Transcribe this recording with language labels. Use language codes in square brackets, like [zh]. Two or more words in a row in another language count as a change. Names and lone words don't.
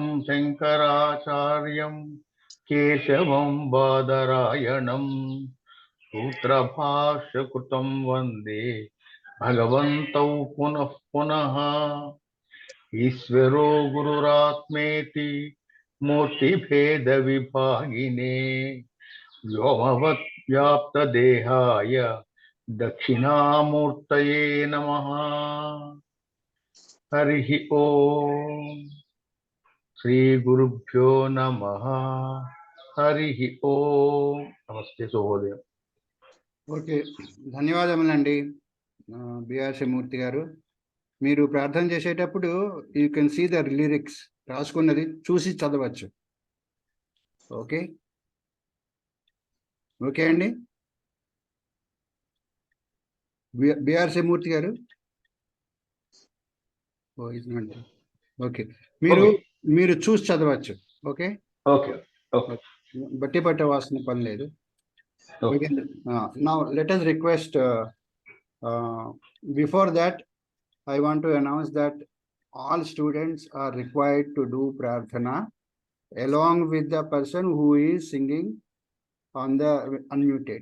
[sa] शङ्कराचार्यं केशवं बादरायणं सूत्र भाष्य कृतं वन्दे भगवन्तौ पुनः पुनः ईश्वरो गुरुरात्मेति मूर्ति भेद विभागिने व्योमवत् व्याप्त देहाय दक्षिणामूर्तये नमः हरिः ॐ श्री गुरुभ्यो नमः हरिः ॐ नमस्ते सुहृदय. [te] ఓకే, ధన్యవాదములండి బిఆర్సి మూర్తి గారు. మీరు ప్రార్థన చేసేటప్పుడు [en] you can see the lyrics, [te] రాసుకున్నది చూసి చదవచ్చు. [en] okay okay అండి. [te] బిఆర్సి మూర్తి గారు ఓకే, మీరు చూసి చదవచ్చు. ఓకే, [en] Okay. Okay. [te] బట్టి పట్టవలసిన పని లేదు. [en] Okay. Now let us request, before that, I want to announce that all students are required to do prarthana along with the person who is singing on the unmuted.